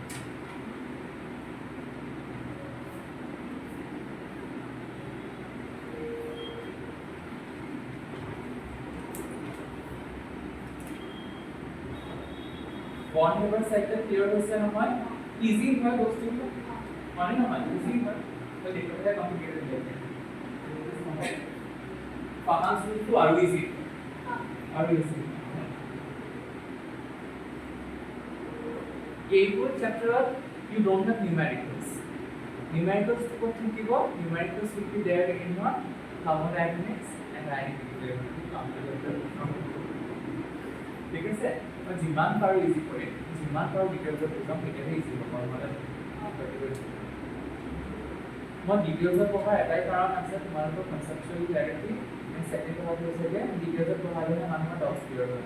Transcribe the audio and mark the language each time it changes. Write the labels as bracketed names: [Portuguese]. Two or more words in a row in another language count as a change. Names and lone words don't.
[English] bond member cycle clear [Assamese] হইছে নহয় easy হয় বস্তুটো মানে নহয় easy হয় তো দেখতে কমপ্লিকেটেড লাগে ফাংশন তো আৰু easy এইবোৰ ক্ষেত্ৰত [English] you don't have numericals. [Assamese] Numericals ক'ত থাকিব? [English] Numericals will be there in your thermodynamics and dynamics. [Assamese] ঠিক আছে? মই যিমান পাৰোঁ ইজি কৰিম, যিমান পাৰোঁ ডিটেইলছত বুজাম, তেতিয়াহে ইজি হ'ব। মই ডিটেইলছত পঢ়াৰ এটাই কাৰণ আছে, তোমালোকৰ কনচেপচুৱেল ক্লেৰিটি। [English] and second [Assamese] কথাটো হৈছে যে ডিটেইলছত পঢ়ালেহে মানুহৰ ডাউটছ ক্লিয়াৰ হয়।